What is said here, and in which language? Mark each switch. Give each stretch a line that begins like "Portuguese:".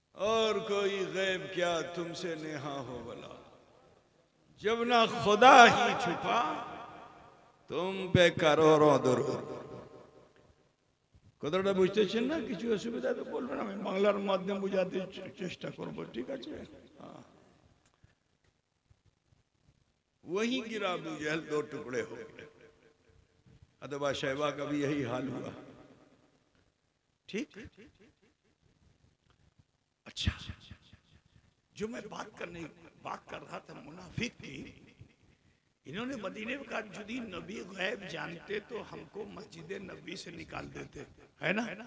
Hindi: और कोई गैब क्या तुमसे नेहा हो भला, जब ना खुदा ही छुपा तुम पे करोड़ों दुरूद।
Bangla: কথাটা বুঝতেছেন না? কিছু অসুবিধা তো বলবেন, আমি বাংলার মাধ্যম বোঝাতে চেষ্টা করব, ঠিক আছে?
Hindi: वहीं गिरा अबू जहल, 2 टुकड़े हो गए। अदबा शैबा का भी यही हाल हुआ। ठीक, अच्छा, जो मैं बात कर रहा था मुनाफिक की, इन्होंने मदीने में कहा यदि नबी गैब जानते तो हमको मस्जिद नबी से निकाल देते, है ना?